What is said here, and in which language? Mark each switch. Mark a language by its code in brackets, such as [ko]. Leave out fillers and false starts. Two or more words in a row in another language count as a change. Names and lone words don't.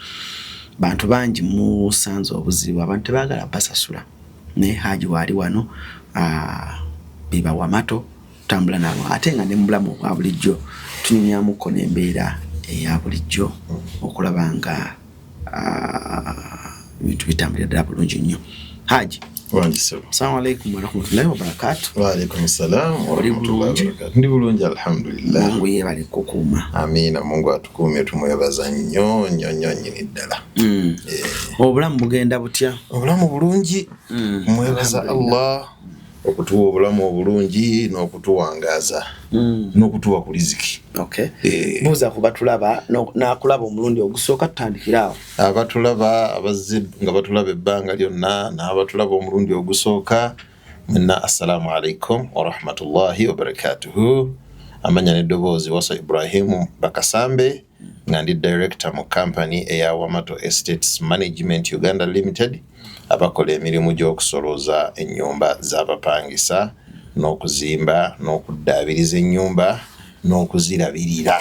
[lg] Bantu bangi musanze obuzibu abantu tebaagala basasula ne Haji wali wano biba Wamato tambula nabo ate nga ne mubulamu bwa bulijjo tunyumyamuko n'embeera eya bulijjo okulaba nga bintu bitambulira bulungi nnyo. [ar] Haji السلام عليكم ورحمة الله وبركاته. وعليكم السلام ورحمة الله وبركاته. [lg] Ndi bulungi alhamdulillah. Mungu yebale kukuuma. Amina, Mungu atukuume tumwebaza nnyo nyini ddala. Obulamu bugenda butya? Obulamu bulungi. Mwebaza Allah okutuwa obulamu obulungi n'okutuwangaaza n'okutuwa ku riziki. Okay. Buuza ku batulaba n'akulaba omulundi ogusooka tutandikirawo. Abatulaba abazze nga batulaba ebbanga lyonna n'abatulaba omulundi ogusooka mwenna [ar] السلام عليكم ورحمة الله وبركاته. [lg] Amanya n'eddoboozi Wasa Ibrahim Bakasambe nga ndi director mu company eya Wamato Estates Management Uganda Limited abakola emirimu gy'okusolooza ennyumba z'abapangisa n'okuzimba n'okuddaabiriza ennyumba n'okuzirabirira.